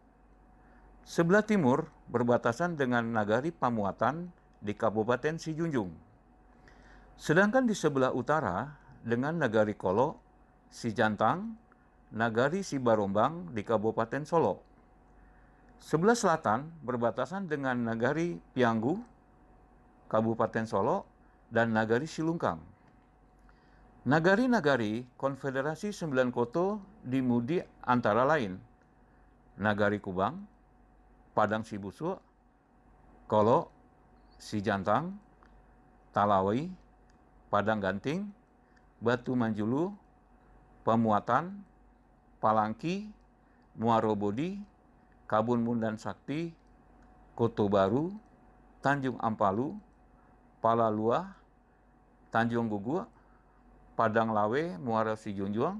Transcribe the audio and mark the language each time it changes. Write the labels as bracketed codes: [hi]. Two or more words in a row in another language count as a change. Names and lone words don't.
[id] Sebelah timur berbatasan dengan Nagari Pamuatan di Kabupaten Sijunjung. Sedangkan di sebelah utara dengan Nagari Kolo, Sijantang, Nagari Sibarombang di Kabupaten Solo. Sebelah selatan berbatasan dengan Nagari Pianggu, Kabupaten Solo, dan Nagari Silungkang. Nagari-nagari Konfederasi 9 Koto di Mudi antara lain Nagari Kubang, Padang Sibusu, Kolo, Sijantang, Talawi, Padang Ganting, Batu Manjulu, Pamuatan, Palangki, Muarobodi, Kabun Mundan Sakti, Koto Baru, Tanjung Ampalu, Palaluah, Tanjung Gugu, Padang Lawe, Muara Sijunjuang.